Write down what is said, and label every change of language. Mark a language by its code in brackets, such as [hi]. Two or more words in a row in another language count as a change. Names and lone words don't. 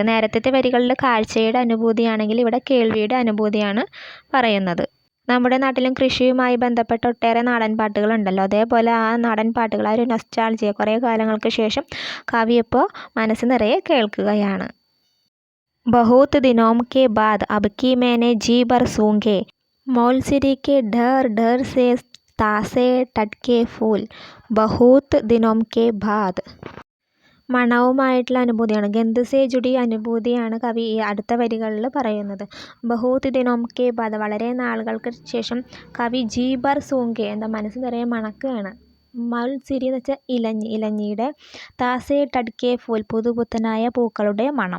[ml] നേരത്തെ വരികളിൽ കാഴ്ചയുടെ അനുഭൂതിയാണെങ്കിൽ ഇവിടെ കേൾവിയുടെ അനുഭൂതിയാണ് പറയുന്നത്. നമ്മുടെ നാട്ടിലും കൃഷിയുമായി ബന്ധപ്പെട്ട ഒട്ടേറെ നാടൻ പാട്ടുകളുണ്ടല്ലോ. അതേപോലെ ആ നാടൻ പാട്ടുകൾ ആ ഒരു നൊസ്റ്റാൾജിയ കുറേ കാലങ്ങൾക്ക് ശേഷം കവി ഇപ്പോൾ മനസ്സ് നിറയെ കേൾക്കുകയാണ്. [hi] बहुत दिनों के बाद अब की मैंने जी भर सूंघे मौलसिरी के डर डर से तासे टटके फूल. बहुत दिनों के बाद [ml] മണവുമായിട്ടുള്ള അനുഭൂതിയാണ്. [hi] गंध से जुड़ी [ml] അനുഭൂതിയാണ് കവി ഈ അടുത്ത വരികളിൽ പറയുന്നത്. [hi] बहुत दिनों के बाद [ml] വളരെ നാളുകൾക്ക് ശേഷം കവി [hi] जी भर सूंघे [ml] എന്താ മനസ്സ് നിറയെ മണക്കുകയാണ്. മൽ സിരി എന്ന് വെച്ചാൽ ഇലഞ്ഞിയുടെ [hi] ताज़े टटके फूल [ml] പുതുപുത്തനായ പൂക്കളുടെ മണം.